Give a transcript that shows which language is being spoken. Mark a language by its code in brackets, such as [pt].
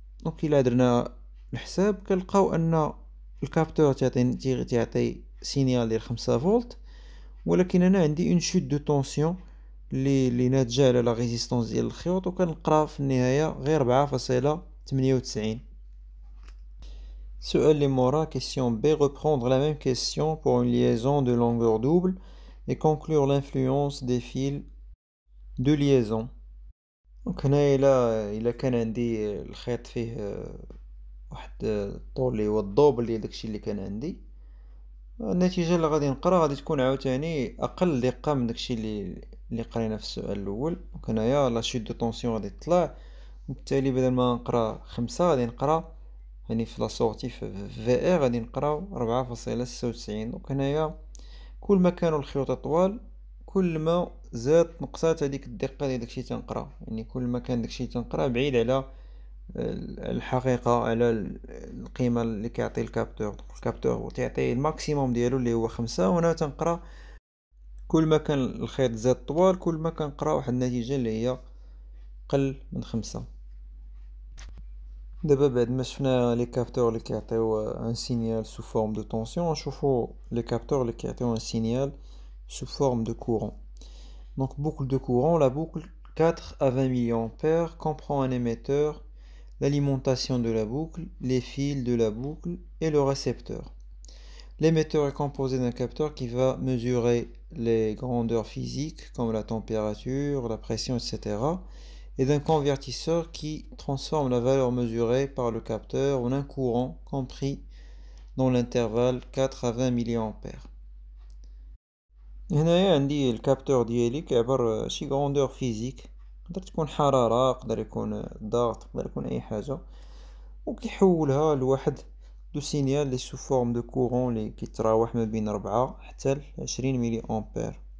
[ar] دونك الا درنا الحساب كنلقاو ان الكابتور تعطي سينيال ديال 5 فولت، ولكن انا عندي اون شوت دو طونسيون اللي ناتجه على لا ريزيستونس ديال الخيوط، وكنقرا في النهايه غير 4.98. السؤال اللي مورا [fr] question B, reprendre la même question pour une liaison de longueur double et conclure l'influence des fils de liaison. [ar] دونك هنا الا كان عندي الخيط فيه واحد الطول اللي هو الدوبل ديال داكشي اللي كان عندي، النتيجة اللي غادي نقرا غادي تكون عاوتاني اقل دقة من داكشي اللي قرينا في السؤال الاول. دونك هنايا لا شوت دو طونسيون غادي تطلع، وبالتالي بدل ما نقرا 5 غادي نقرا يعني في لا سورتي في ار غادي نقراو 4.96. دونك هنايا كل ما كانوا الخيوط طوال كل ما زاد نقصات هذيك الدقة ديال داكشي تنقرا، يعني كل ما كان داكشي تنقرا بعيد على الحقيقة، على القيمة اللي كيعطي الكابتور تيعطي الماكسيموم ديالو اللي هو 5، وانا تنقرا كل ما كان الخيط زاد طوال كل ما كنقرا واحد النتيجة اللي هي قل من 5. دابا بعد ما شفنا لي كابتور اللي كيعطيو ان سينيال سو فورم دو طونسيون، نشوفو لي كابتور اللي كيعطيو ان سينيال [fr] sous forme de courant. Donc boucle de courant, la boucle 4 à 20 mA comprend un émetteur, l'alimentation de la boucle, les fils de la boucle et le récepteur. L'émetteur est composé d'un capteur qui va mesurer les grandeurs physiques comme la température, la pression, etc. et d'un convertisseur qui transforme la valeur mesurée par le capteur en un courant compris dans l'intervalle 4 à 20 mA. [ar] هنايا عندي الكابتور ديالي كيعبر شي غروندور فيزيك، تقدر تكون حرارة، يقدر يكون ضغط، يقدر يكون اي حاجة، وكيحولها لواحد دو سينيال لي سو فورم دو كورون لي كيتراوح ما بين 4 حتى 20 ملي امبير.